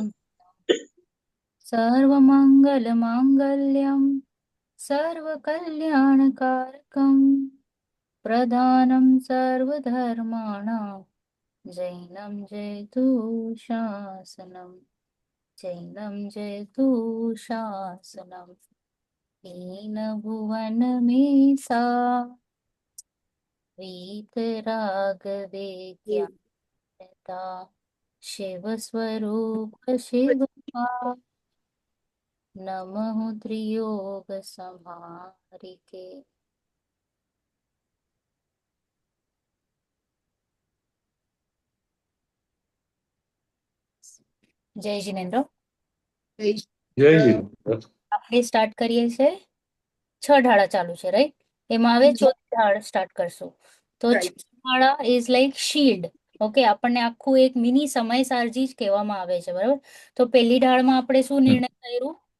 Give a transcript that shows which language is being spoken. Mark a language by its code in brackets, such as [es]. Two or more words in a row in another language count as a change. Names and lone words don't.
[sa] सर्वमङ्गलमाङ्गल्यं सर्वकल्याणकारकं प्रधानं सर्वधर्माणां जैनं जयतु शासनं जैनं जयतु शासनं येन भुवनमेसा वीतरागवेद्यता शिवस्वरूप शिवा नमः त्रियोग संहारिके [gu] જય જીનેન્દ્ર જય આપણે સ્ટાર્ટ કરીએ છે 6 ઢાળા ચાલુ છે રાઈટ એમાં હવે ચોથી ઢાળ સ્ટાર્ટ કરશું તો ઢાળા [en] is like shield [gu] ઓકે આપણને આખું એક મિની સમય સારજી જ કહેવામાં આવે છે બરાબર તો પહેલી ઢાળમાં આપણે શું નિર્ણય કર્યું